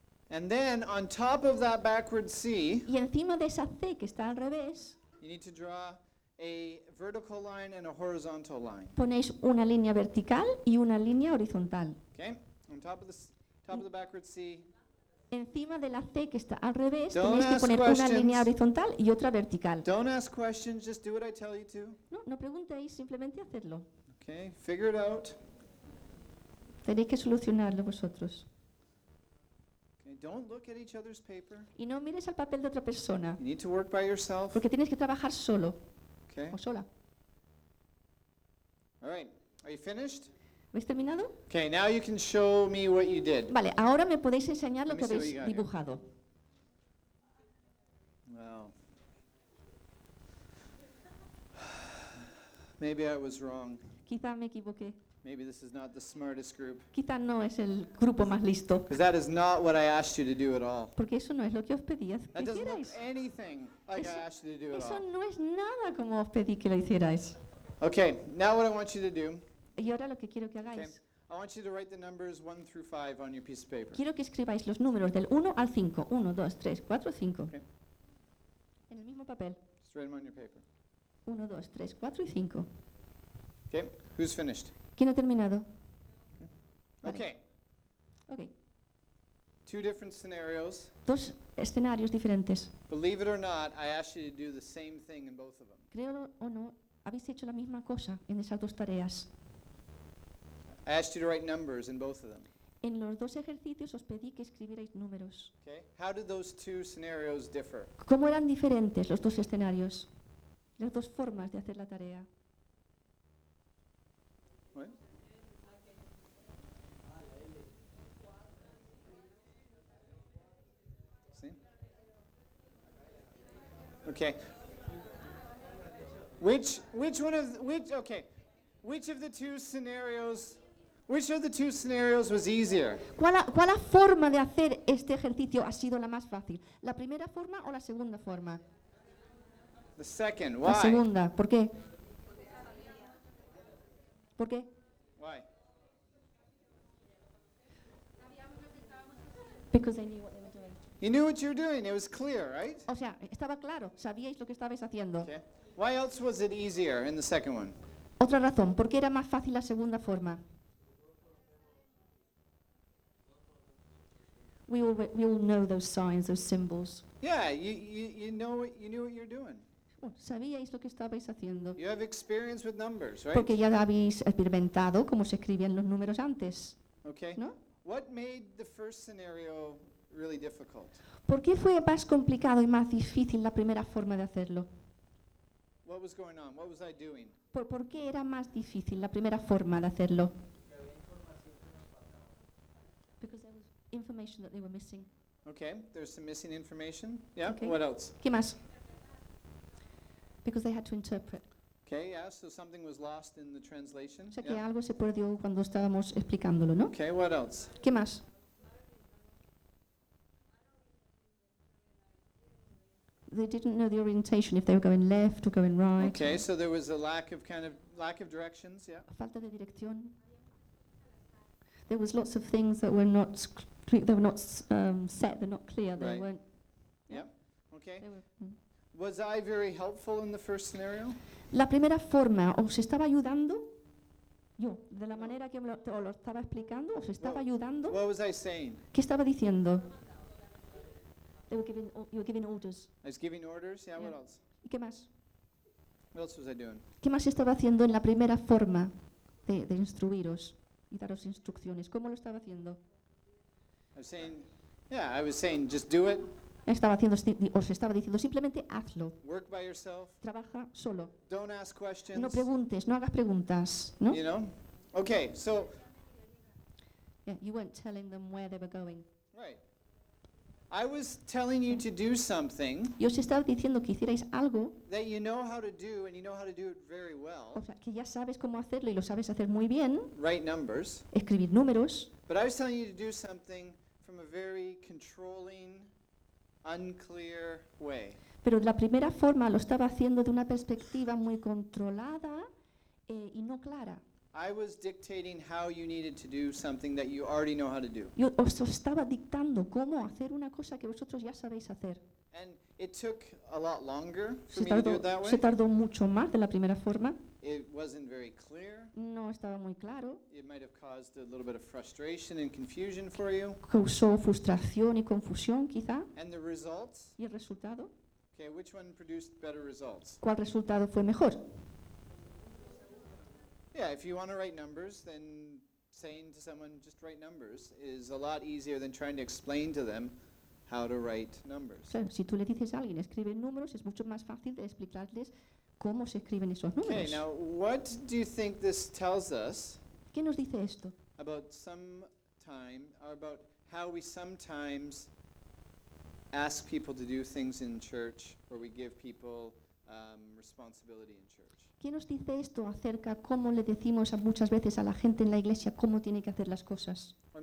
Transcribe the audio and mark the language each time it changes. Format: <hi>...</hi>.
<en>And then on top of that backward C,</en> <es>y encima de esa C que está al revés,</es> <en>you need to draw a vertical line and a horizontal line.</en> <es>Ponéis una línea vertical y una línea horizontal.</es> <en>Okay, on top of the backward C.</en> <es>Encima de la C que está al revés, tenéis que poner una línea horizontal y otra vertical.</es> <en>Don't ask questions, just do what I tell you to.</en> <es>No, no preguntéis, simplemente hacedlo.</es> <en>Okay, figure it out.</en> <es>Tenéis que solucionarlo vosotros.</es> <en>Don't look at each other's paper.</en> <es>Y no mires al papel de otra persona.</es> <en>You need to work by yourself.</en> <es>Porque tienes que trabajar solo.</es> <en>Okay.</en> <es>O sola.</es> <en>All right. Are you finished?</en> <es>¿Habéis terminado?</es> <en>Okay, now you can show me what you did.</en> <es>Vale, ahora me podéis enseñar lo que habéis dibujado.</es> <en>Well. Maybe I was wrong.</en> <es>Quizá me equivoqué.</es> <en>Maybe this is not the smartest group.</en> <es>Quizá no es el grupo más listo.</es> <en>Because that is not what I asked you to do at all.</en> <es>Porque eso no es lo que os pedí.</es> <en>That doesn't look anything like I asked you to do at all.</en> <es>Eso no es nada como os pedí que lo hicierais.</es> <en>Okay, now what I want you to do.</en> <es>Y ahora lo que quiero que hagáis.</es> <en>Okay, I want you to write the numbers 1 through 5 on your piece of paper.</en> <es>Quiero que escribáis los números del 1 al 5. 1, 2, 3, 4, 5.</es> <en>Okay.</en> <es>En el mismo papel.</es> <en>Just write them on your paper.</en> <es>1, 2, 3, 4 y 5.</es> <en>Okay, who's finished?</en> <es>¿Quién ha terminado?</es> <en>Okay.</en> <es>Vale. Okay.</es> <en>Two different scenarios.</en> <es>Dos escenarios diferentes.</es> <en>Believe it or not, I asked you to do the same thing in both of them.</en> <es>Créelo o no, habéis hecho la misma cosa en esas dos tareas.</es> <en>I asked you to write numbers in both of them.</en> <es>En los dos ejercicios os pedí que escribierais números.</es> <en>Okay. How did those two scenarios differ?</en> <es>¿Cómo eran diferentes los dos escenarios? Las dos formas de hacer la tarea.</es> <en>Okay. Which of the two scenarios was easier?</en> <es>¿Cuál forma de hacer este ejercicio ha sido la más fácil? ¿La primera forma o la segunda forma?</es> <en>The second. Why?</en> <es>La segunda. ¿Por qué? ¿Por qué?</es> <en>Why? Because I knew what. You knew what you were doing. It was clear, right?</en> <es>O sea, estaba claro. Sabíais lo que estabais haciendo.</es> <en>Okay. Why else was it easier in the second one?</en> <es>Otra razón. ¿Por qué era más fácil la segunda forma?</es> <en>We all know those signs, those symbols. Yeah, you knew what you're doing.</en> <es>Sabíais lo que estabais haciendo.</es> <en>You have experience with numbers, right?</en> <es>Porque ya habéis experimentado cómo se escribían los números antes.</es> <en>Okay.</en> <es>¿No?</es> <en>What made the first scenario really difficult?</en> <es>¿Por qué fue más complicado y más difícil la primera forma de hacerlo?</es> <en>What was going on? What was I doing?</en> <es>¿Por qué era más difícil la primera forma de hacerlo?</es> <en>Because there was information that they were missing. Okay, there's some missing information. Yeah, okay. What else?</en> <es>¿Qué más?</es> <en>Because they had to interpret. Okay, yeah, so something was lost in the translation.</en> <es>O sea, que algo se perdió cuando estábamos explicándolo, ¿no?</es> <en>Okay, what else?</en> <es>¿Qué más?</es> <en>They didn't know the orientation, if they were going left or going right. Okay, so there was a lack of directions, yeah. Falta de dirección. There was lots of things that were not set, they're not clear, they right. weren't. Yeah, okay. Was I very helpful in the first scenario?</en> <es>La primera forma, ¿os estaba ayudando? Yo, de la manera que lo estaba explicando, ¿os estaba ayudando?</es> <en>What was I saying?</en> <es>¿Qué estaba diciendo?</es> <en>You were giving orders. I was giving orders. Yeah. What else?</en> <es>¿Y qué más?</es> <en>What else was I doing?</en> <es>¿Qué más estaba haciendo en la primera forma de instruiros y daros instrucciones. ¿Cómo lo estaba haciendo?</es> <en>I was saying, just do it.</en> <es>Estaba haciendo, os estaba diciendo, simplemente hazlo.</es> <en>Work by yourself.</en> <es>Trabaja solo.</es> <en>Don't ask questions.</en> <es>No preguntes, no hagas preguntas, ¿no?</es> <en>You know? Okay, so. Yeah, you weren't telling them where they were going. Right. I was telling you to do something.</en> <es>Y os estaba diciendo que hicierais algo.</es> <en>That you know how to do, and you know how to do it very well.</en> <es>O sea, que ya sabes cómo hacerlo y lo sabes hacer muy bien.</es> <en>Write numbers.</en> <es>Escribir números.</es> <en>But I was telling you to do something from a very controlling, unclear way.</en> <es>Pero la primera forma lo estaba haciendo de una perspectiva muy controlada y no clara.</es> <en>I was dictating how you needed to do something that you already know how to do.</en> <es>Yo os estaba dictando cómo hacer una cosa que vosotros ya sabéis hacer.</es> <en>And it took a lot longer for me to do it that way.</en> <es>Se tardó mucho más de la primera forma.</es> <en>It wasn't very clear.</en> <es>No estaba muy claro.</es> <en>It might have caused a little bit of frustration and confusion for you.</en> <es>Causó frustración y confusión, quizá.</es> <en>And the results?</en> <es>¿Y el resultado?</es> <en>Okay, which one produced better results?</en> <es>¿Cuál resultado fue mejor?</es> <en>Yeah, if you want to write numbers, then saying to someone just write numbers is a lot easier than trying to explain to them how to write numbers.</en> <es>Claro, si tú le dices a alguien escribe números, es mucho más fácil de explicarles cómo se escriben esos números.</es> <en>Okay, now what do you think this tells us?</en> <es>¿Qué nos dice esto?</es> <en>About some time, or about how we sometimes ask people to do things in church, or we give people responsibility in church.</en> <es>¿Qué nos dice esto acerca cómo le decimos a muchas veces a la gente en la iglesia cómo tiene que hacer las cosas?</es>